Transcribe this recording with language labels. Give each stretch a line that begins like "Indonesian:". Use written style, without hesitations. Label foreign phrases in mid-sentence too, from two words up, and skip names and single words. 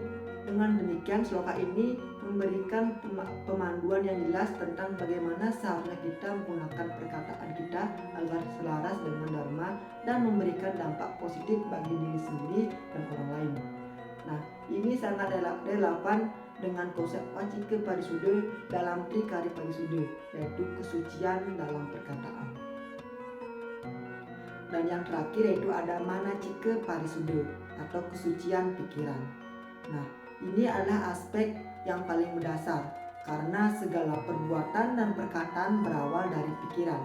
Indonesian: Dengan demikian sloka ini memberikan pemanduan yang jelas tentang bagaimana seharusnya kita menggunakan perkataan kita agar selaras dengan dharma dan memberikan dampak positif bagi diri sendiri dan orang lain. Nah, ini sangat relevan dengan konsep wacike parisuda dalam Trikari Parisuda, yaitu kesucian dalam perkataan. Dan yang terakhir yaitu ada manacike parisuda atau kesucian pikiran. Nah, ini adalah aspek yang paling mendasar karena segala perbuatan dan perkataan berawal dari pikiran.